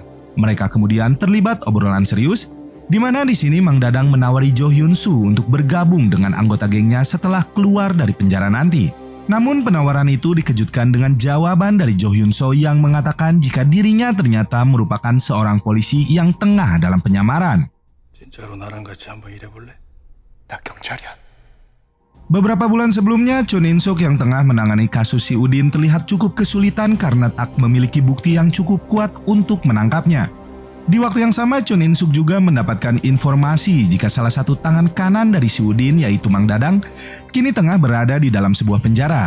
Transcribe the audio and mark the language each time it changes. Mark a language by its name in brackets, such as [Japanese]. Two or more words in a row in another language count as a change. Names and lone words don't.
[Indonesian] Mereka kemudian terlibat obrolan serius, di mana di sini Mang Dadang menawari Jo Hyun-soo untuk bergabung dengan anggota gengnya setelah keluar dari penjara nanti. Namun penawaran itu dikejutkan dengan jawaban dari Jo Hyun-so yang mengatakan jika dirinya ternyata merupakan seorang polisi yang tengah dalam penyamaran. [Korean] 진짜로 나랑 같이 한번 일해볼래? 나 경찰이야. [Indonesian] Beberapa bulan sebelumnya, Chon In-suk yang tengah menangani kasus si Udin terlihat cukup kesulitan karena tak memiliki bukti yang cukup kuat untuk menangkapnya. Di waktu yang sama, Chon In-suk juga mendapatkan informasi jika salah satu tangan kanan dari si Udin, yaitu Mang Dadang, kini tengah berada di dalam sebuah penjara.